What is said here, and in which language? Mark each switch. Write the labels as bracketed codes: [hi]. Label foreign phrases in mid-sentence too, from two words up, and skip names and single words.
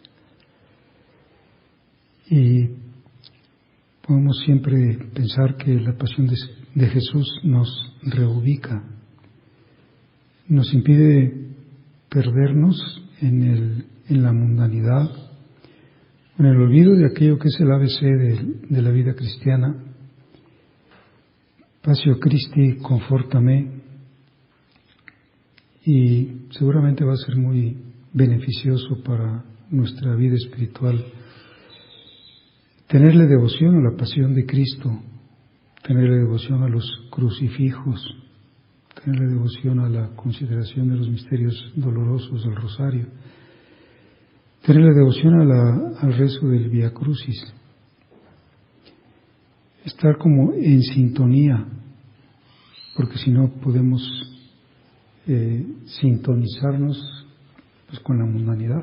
[es] Y podemos siempre pensar que la pasión de Jesús nos reubica, nos impide perdernos en la mundanidad, en el olvido de aquello que es el ABC de la vida cristiana. [la] Passio Christi confortame, [es] y seguramente va a ser muy beneficioso para nuestra vida espiritual tenerle devoción a la pasión de Cristo, tenerle devoción a los crucifijos, tenerle devoción a la consideración de los misterios dolorosos del rosario, tenerle devoción al rezo del Vía Crucis, estar como en sintonía, porque si no podemos sintonizarnos con la mundanidad.